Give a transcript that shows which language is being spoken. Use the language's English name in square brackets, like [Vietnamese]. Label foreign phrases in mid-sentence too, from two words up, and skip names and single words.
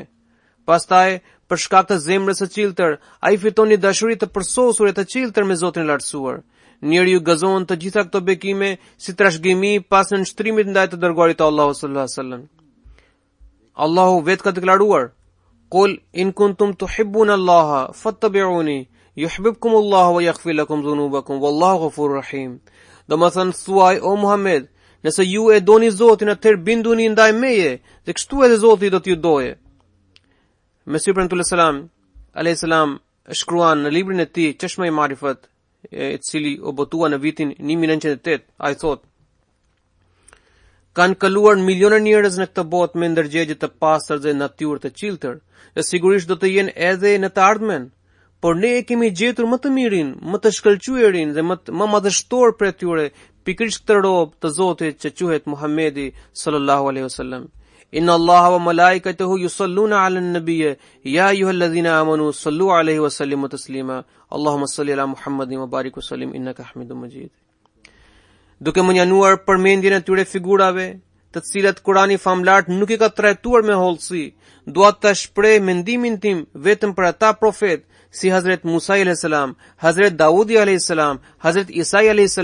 [Albanian] Pastaj, për shkak të zemrës së qiltër, ai fiton një dashuri të përsosur e të qiltër me Zotin e lartësuar. Njeriu gëzon të gjitha këto bekime si trashëgimi pas nënshtrimit ndaj të dërguarit të Allahut [Arabic] صلى الله عليه وسلم. [Albanian] Allahu vetë ka deklaruar: [Arabic] "قل إن كنتم تحبون الله فاتبعوني يحببكم الله ويغفر لكم ذنوبكم والله غفور رحيم." [Albanian] Domethënë thuaj o Muhammed, nëse ju e doni Zotin, atëherë binduni ndaj meje dhe kështu edhe Zoti do t'ju doje. Mesih premtues [Arabic] عليه السلام [Albanian] shkruan në librin e tij Çeshma e Marifat, i cili u botua në vitin 1908, ai thotë: "Kanë kaluar miliona njerëz në këtë botë me ndërgjegje të pastër dhe natyrë të qiltër, dhe sigurisht do të jenë edhe në të ardhmen. Por ne e kemi gjetur më të mirin, më të shkëlqyerin dhe më madhështor për tyre, pikërisht këtë rob të Zotit që quhet Muhammedi [Arabic] صلى الله عليه وسلم. إن الله وملائكته يصلون على النبي يا أيها الذين آمنوا صلوا عليه وسلموا تسليما. اللهم صل على محمد وبارك وسلم إنك حميد مجيد." [Albanian] Duke mënjanuar përmendjen e tyre figurave, të cilat Kurani famlart nuk i ka trajtuar me hollësi, dua të shpreh mendimin tim vetëm për ata profet si Hazret Musa a.s., Hazret Daudi a.s., Hazret Isa a.s.